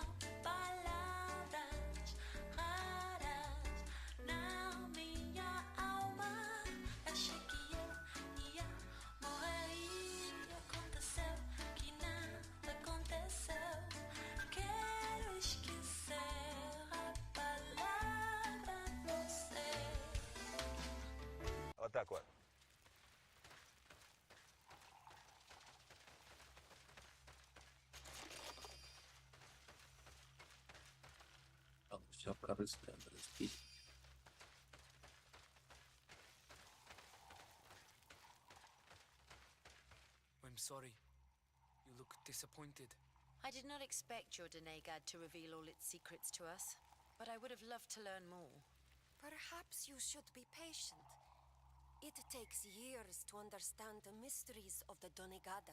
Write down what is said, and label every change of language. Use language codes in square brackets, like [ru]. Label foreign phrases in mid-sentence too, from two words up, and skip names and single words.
[pt] Palavras raras na minha alma. Achei que eu ia morrer e aconteceu que nada aconteceu. Quero esquecer a palavra você. [ru] Вот так вот. Все корыстное растить. [en] I'm sorry. You look disappointed. I did not expect your Denegad to reveal all its secrets to us, but I would have loved to learn more. Perhaps you should be patient. It takes years to understand the mysteries of the Donegada.